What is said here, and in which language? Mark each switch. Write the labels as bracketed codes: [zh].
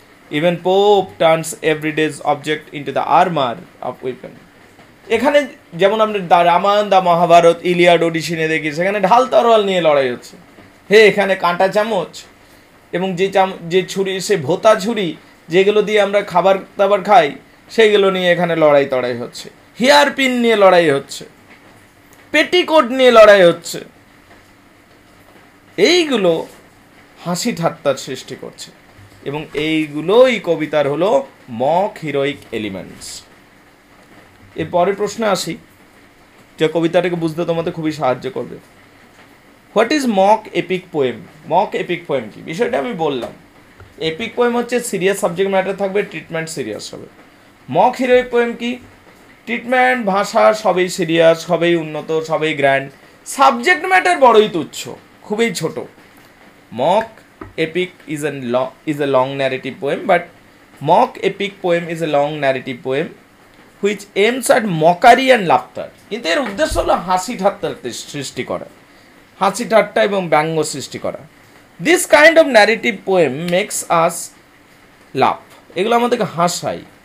[en] Even Pope turns everyday's object into the armor of weapon. [bn] এখানে যেমন আমরা the Ramayana, the Mahabharata, Iliad, ওডিসি নিয়ে দেখি, সেখানে ঢাল তরোয়াল নিয়ে লড়াই হচ্ছে। এখানে কাঁটা চামচ এবং যে ছুরি, সে ভোতা ছুরি যেগুলো দিয়ে আমরা খাবার দাবার খাই, সেইগুলো নিয়ে এখানে লড়াই তড়াই হচ্ছে। হেয়ার পিন নিয়ে লড়াই হচ্ছে, পেটিকোট নিয়ে লড়াই হচ্ছে। এইগুলো হাসি ঠাট্টার সৃষ্টি করছে এবং এইগুলোই কবিতার হলো মক হিরোইক এলিমেন্টস। এর পরের প্রশ্নে আসি, যে কবিতাটাকে বুঝতে তোমাদের খুবই সাহায্য করবে। [en] What is mock epic poem? [bn] Mock epic poem কি? বিষয়টা আমি বললাম। এপিক পোয়েম হচ্ছে সিরিয়াস সাবজেক্ট ম্যাটার থাকবে, ট্রিটমেন্ট সিরিয়াস হবে। মক হিরোইক পোয়েম কি? ট্রিটমেন্ট, ভাষা সবই সিরিয়াস, সবই উন্নত, সবই গ্র্যান্ড, সাবজেক্ট ম্যাটার বড়ই তুচ্ছ, খুবই ছোট। [en] Mock epic is a long narrative poem, but mock epic poem is a long narrative poem which aims at mockery and laughter. [bn] কিন্তু এর উদ্দেশ্য হলো হাসি ঠাট্টার সৃষ্টি করা, হাসি ঠাট্টা এবং ব্যঙ্গ সৃষ্টি করা। [en] This kind of narrative poem makes us laugh, [bn] এগুলো আমাদেরকে হাসায়।